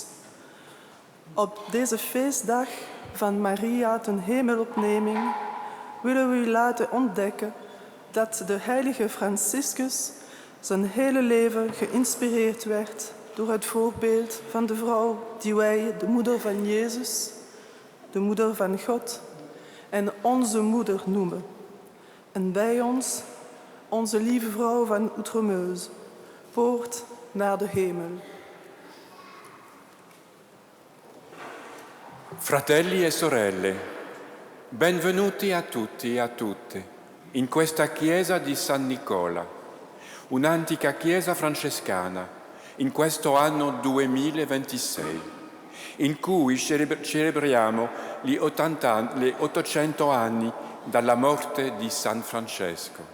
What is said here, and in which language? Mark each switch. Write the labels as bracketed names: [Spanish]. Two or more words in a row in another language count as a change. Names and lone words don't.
[Dutch] Op deze feestdag van Maria ten hemelopneming willen we u laten ontdekken dat de heilige Franciscus zijn hele leven geïnspireerd werd door het voorbeeld van de vrouw die wij de moeder van Jezus, de moeder van God en onze moeder noemen. En bij ons onze lieve vrouw van Outremeuse, poort naar de hemel. [Italian] Fratelli e sorelle, benvenuti a tutti e a tutte in questa chiesa di San Nicola, un'antica chiesa francescana, in questo anno 2026, in cui celebriamo gli 800 anni dalla morte di San Francesco.